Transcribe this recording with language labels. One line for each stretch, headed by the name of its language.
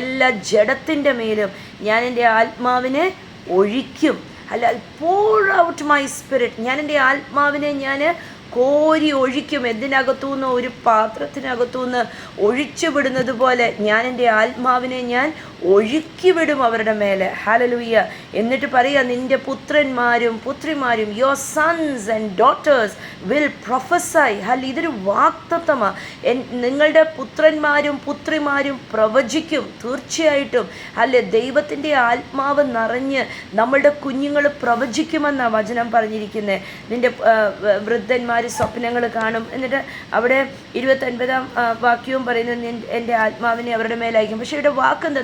Malayalam: എല്ലാ ജഡത്തിൻ്റെ മേലും ഞാൻ എൻ്റെ ആത്മാവിനെ ഒഴിക്കും.
English: pour out my spirit.
Malayalam: ഞാൻ എൻ്റെ ആത്മാവിനെ ഞാൻ കോരി ഒഴിക്കും. എന്തിനകത്തുനിന്ന്? ഒരു പാത്രത്തിനകത്തുനിന്ന് ഒഴിച്ചു വിടുന്നത് പോലെ ഞാൻ എൻ്റെ ആത്മാവിനെ ഞാൻ ഒഴുക്കി വിടും അവരുടെ മേലെ. ഹല്ലേലൂയ. എന്നിട്ട് പറയുക, നിൻ്റെ പുത്രന്മാരും പുത്രിമാരും,
English: your sons and daughters will prophesy.
Malayalam: ഇതൊരു വാഗ്ദത്തമാണ്. നിങ്ങളുടെ പുത്രന്മാരും പുത്രിമാരും പ്രവചിക്കും. തീർച്ചയായിട്ടും ദൈവത്തിൻ്റെ ആത്മാവ് നിറഞ്ഞ് നമ്മളുടെ കുഞ്ഞുങ്ങൾ പ്രവചിക്കുമെന്നാണ് വചനം പറഞ്ഞിരിക്കുന്നത്. നിൻ്റെ വൃദ്ധന്മാർ സ്വപ്നങ്ങൾ കാണും. എന്നിട്ട് അവിടെ 29-ാം വാക്യവും പറയുന്നത്, എൻ്റെ ആത്മാവിനെ അവരുടെ മേലയക്കും. പക്ഷേ ഇവിടെ വാക്കെന്താ?